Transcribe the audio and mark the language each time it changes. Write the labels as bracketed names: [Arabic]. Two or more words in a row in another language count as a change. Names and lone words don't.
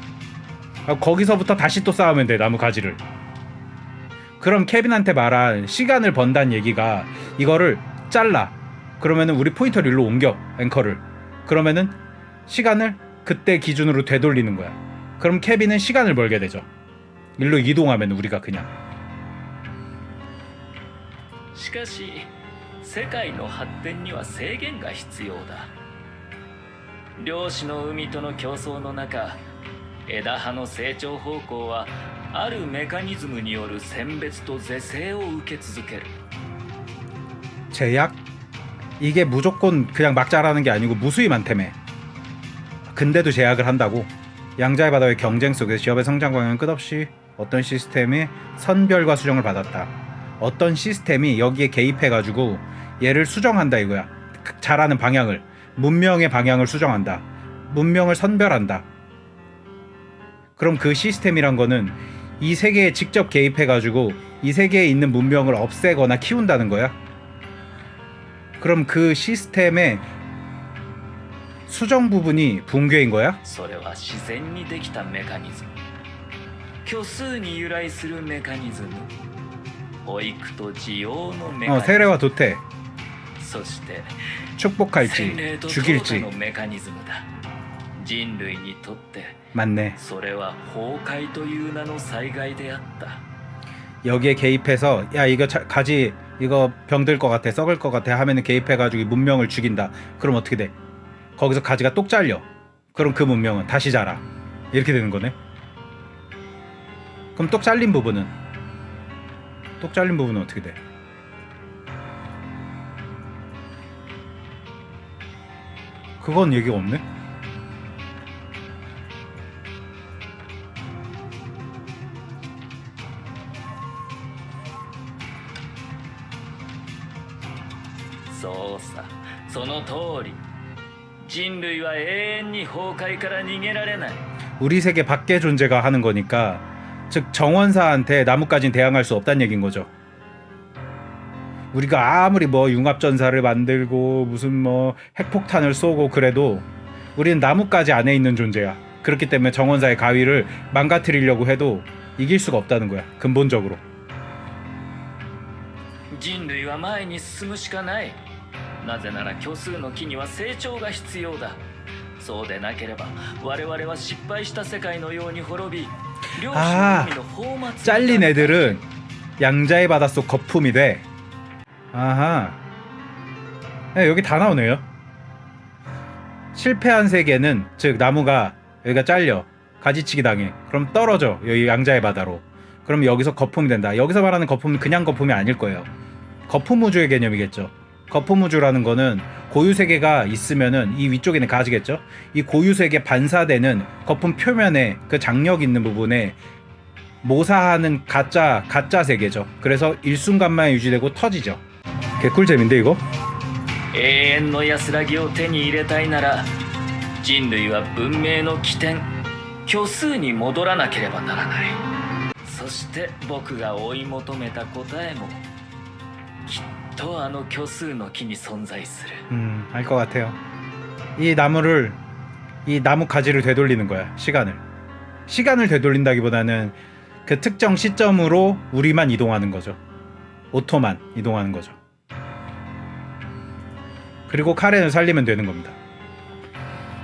[Korean] 거기서부터 다시 또 쌓으면 돼, 나무 가지를. 그럼 케빈한테 말한 시간을 번다는 얘기가 이거를 잘라. 그러면은 우리 포인터를 일로 옮겨, 앵커를. 그러면은 시간을 그때 기준으로 되돌리는 거야. 그럼 케빈은 시간을 벌게 되죠. 일로 이동하면 우리가 그냥. [Japanese] しかし世界の発展には制限が必要だ。量子の海との競争の中、枝葉の成長方向はあるメカニズムによる選別と是正を受け続ける。 [Korean] 제약? 이게 무조건 그냥 막 자라는 게 아니고 무수히 많다며. 근데도 제약을 한다고. 양자의 바다의 경쟁 속에서 기업의 성장 방향은 끝없이 어떤 시스템이 선별과 수정을 받았다. 어떤 시스템이 여기에 개입해가지고 얘를 수정한다 이거야. 자라는 방향을, 문명의 방향을 수정한다. 문명을 선별한다. 그럼 그 시스템이란 거는 이 세계에 직접 개입해가지고 이 세계에 있는 문명을 없애거나 키운다는 거야. 그럼 그 시스템의 수정 부분이 붕괴인 거야? [Japanese] それは自然にできたメカニズム。虚数に由来するメカニズム。保育と需要のメカニズム。 [Korean] 세례와 도태. [Japanese] そして [Korean] 축복할지 [Japanese] 洗礼と [Korean] 죽일지. [Japanese] 淘汰のメカニズムだ。人類にとって [Korean] 맞네. [Japanese] それは崩壊という名の災害であった。 [Korean] 여기에 개입해서 야 이거 가지 이거 병들 것 같아 썩을 것 같아 하면은 개입해가지고 문명을 죽인다. 그럼 어떻게 돼? 거기서 가지가 똑 잘려. 그럼 그 문명은 다시 자라. 이렇게 되는 거네. 그럼 똑 잘린 부분은 어떻게 돼? 그건 얘기가 없네. 소사, [Japanese] その通り。人類は永遠に崩壊から逃げられない。 [Korean] 우리 세계 밖의 존재가 하는 거니까 즉 정원사한테 나뭇가지는 대항할 수 없다는 얘기인 거죠. 우리가 아무리 뭐 융합전사를 만들고 무슨 뭐 핵폭탄을 쏘고 그래도 우리는 나뭇가지 안에 있는 존재야. 그렇기 때문에 정원사의 가위를 망가뜨리려고 해도 이길 수가 없다는 거야. 근본적으로. [Japanese] 人類は前に進むしかない。なぜなら虚数の木には成長が必要だ。そうでなければ我々は失敗した世界のように滅び、量子の海の放末。 [Korean] 잘린 애들은 양자의 바닷속 거품이 돼. 아하. 네, 여기 다 나오네요. 실패한 세계는 즉 나무가 여기가 잘려 가지치기 당해. 그럼 떨어져 여기 양자의 바다로. 그럼 여기서 거품이 된다. 여기서 말하는 거품은 그냥 거품이 아닐 거예요. 거품 우주의 개념이겠죠. 거품 우주라는 거는 고유 세계가 있으면은 이 위쪽에는 가지겠죠. 이 고유 세계 반사되는 거품 표면에 그 장력 있는 부분에 모사하는 가짜 세계죠. 그래서 일순간만 유지되고 터지죠. 개꿀잼인데 이거? [Japanese] 永遠の安らぎを手に入れたいなら、人類は文明の起点、虚数に戻らなければならない。そして僕が追い求めた答えもきっとあの虚数の木に存在する。 [Korean] 알 것 같아요. 이 나무 가지를 되돌리는 거야. 시간을 되돌린다기보다는 그 특정 시점으로 우리만 이동하는 거죠. 오토만 이동하는 거죠. 그리고 카렌을 살리면 되는 겁니다.